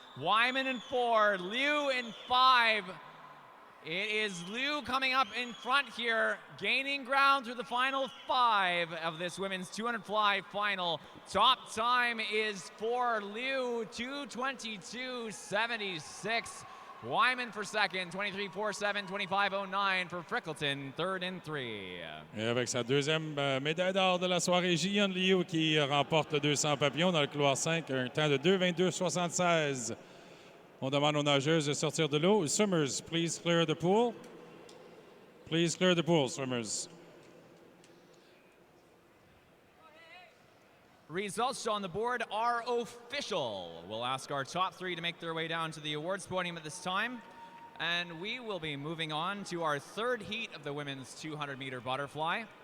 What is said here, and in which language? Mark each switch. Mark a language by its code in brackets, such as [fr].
[en] Wyman in 4, Liu in 5. It is Liu coming up in front here, gaining ground through the final 5 of this women's 200 fly final. Top time is for Liu, 2:22.76. Wyman for second, 23.47, 25.09 for Freckleton, third and 3. [fr] Et avec sa deuxième médaille d'or de la soirée, Ji-Yun Liu qui remporte le 200 papillons dans le couloir 5, un temps de 2:22.76. On demande aux nageuses de sortir de l'eau. [en] Summers, please clear the pool. please clear the pool, swimmers. Results on the board are official. We'll ask our top three to make their way down to the awards podium at this time. And we will be moving on to our third heat of the women's 200-meter butterfly.